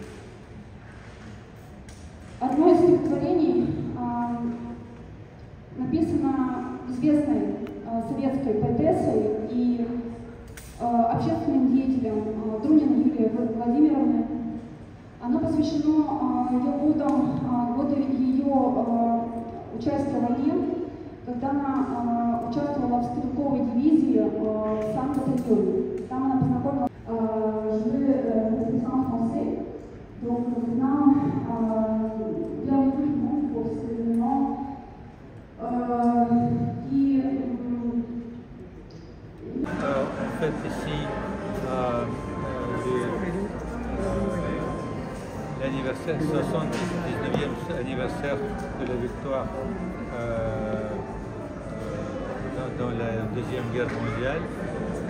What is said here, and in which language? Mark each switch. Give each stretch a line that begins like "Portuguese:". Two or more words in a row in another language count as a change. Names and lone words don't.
Russian: Одно из стихотворений написано известной советской поэтессой и общественным деятелем Друниной Юлией Владимировной. Оно посвящено году ее участия в войне, когда она участвовала в стрелковой дивизии в Сан-Батальоне. Там она познакомилась
French: en français. Donc maintenant, bienvenue tout le monde pour cet événement qui... On fait ici l'anniversaire, 79e anniversaire de la victoire dans la Deuxième Guerre mondiale.